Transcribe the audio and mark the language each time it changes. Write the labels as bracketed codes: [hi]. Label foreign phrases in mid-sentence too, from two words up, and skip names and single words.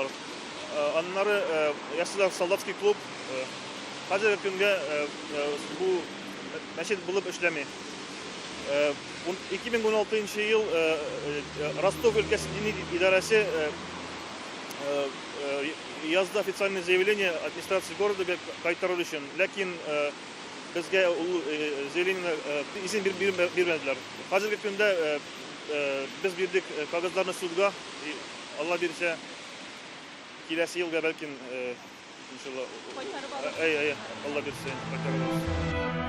[tt] Аннары ясалар [ru] солдатский клуб. [tt] Хәзерге көнгә бу мәчет булып эшләми. 2016 ел Ростов өлкәсе дини идарәсе язды [ru] официальное заявление администрации города [tt] кайтару өчен, ләкин безгә ул заявление изин бирмәделәр. Хәзерге көндә без бирдек кагазларны судга, Алла бирсә киләсе елга бәлкин иншалла Алла бирсә кайтарырбыз.